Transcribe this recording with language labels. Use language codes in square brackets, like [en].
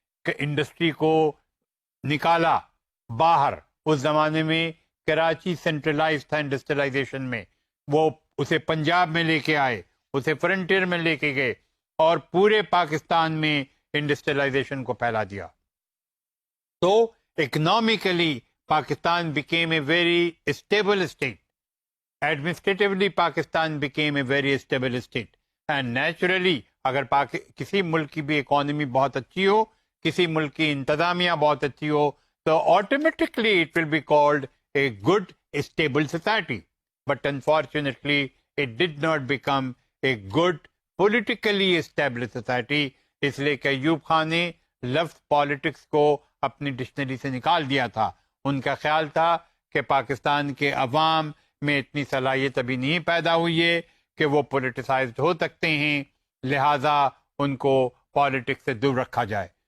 [ur] کہ انڈسٹری کو نکالا باہر. اس زمانے میں کراچی سینٹرلائز تھا انڈسٹریلائزیشن میں، وہ اسے پنجاب میں لے کے آئے، اسے فرنٹیئر میں لے کے گئے اور پورے پاکستان میں انڈسٹریلائزیشن کو پھیلا دیا. تو economically [en] Pakistan became a very stable state. Administratively Pakistan became a very stable state. And naturally [ur] اگر کسی ملک کی بھی اکانومی بہت اچھی ہو، کسی ملک کی انتظامیہ بہت اچھی ہو، تو [en] automatically it will be called a good stable society. But unfortunately it did not become a good politically established society. [ur] اس لیے کہ ایوب خان نے لفظ پالیٹکس کو اپنی ڈکشنری سے نکال دیا تھا. ان کا خیال تھا کہ پاکستان کے عوام میں اتنی صلاحیت ابھی نہیں پیدا ہوئی ہے کہ وہ پولیٹیسائزڈ ہو سکتے ہیں، لہٰذا ان کو پالیٹکس سے دور رکھا جائے.